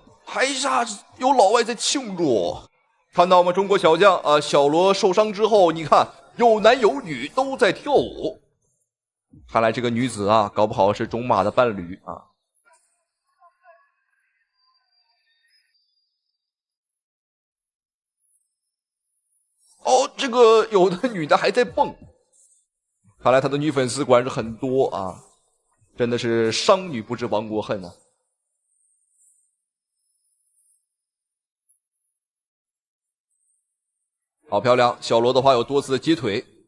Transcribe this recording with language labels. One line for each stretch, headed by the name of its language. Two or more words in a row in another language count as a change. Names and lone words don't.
Chinese: 台下有老外在慶祝，看到我們中國小將啊，小羅受傷之後，你看有男有女都在跳舞。看來這個女子啊，搞不好是種馬的伴侶啊。哦，這個有的女的還在蹦，看來他的女粉絲果然是很多啊，真的是商女不知亡國恨啊。好漂亮，小羅的話有多次的接腿。